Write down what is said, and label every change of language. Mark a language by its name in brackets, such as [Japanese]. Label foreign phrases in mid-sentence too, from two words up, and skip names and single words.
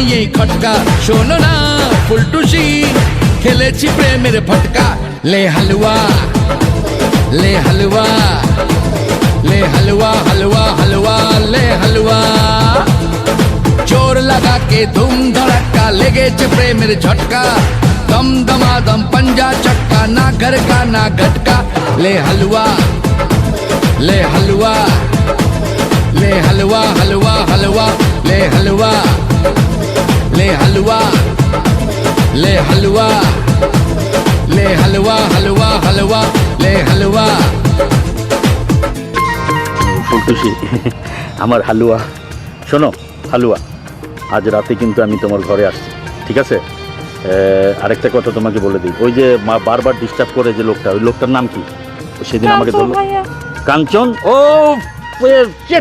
[Bangla] খটকা শোনো না ফুলটুসি খেলেছি প্রেমের ফটকা [Hindi] ले हलवा ले हलवा ले हलवा हलवा हलवा ले हलवा जोर लगा के धूम धड़का लेगे प्रेमेर झटका दम दमादम पंजा चक्का ना घर का ना घटका ले हलवा ले हलवा ले हलवा हलवा हलवा ले हलवा ले हलवा ले हलवा ले हलवा हलवा हलवा ले हलवा [Bangla] ফুলটুসি আমার হালুয়া শোনো হালুয়া আজ রাতে কিন্তু আমি তোমার ঘরে আসছি ঠিক আছে আরেকটা কথা তোমাকে বলে দিই ওই যে বারবার ডিস্টার্ব করে যে লোকটা ওই লোকটার নাম কি সেদিন আমাকে বললো কাঞ্চন ও shit!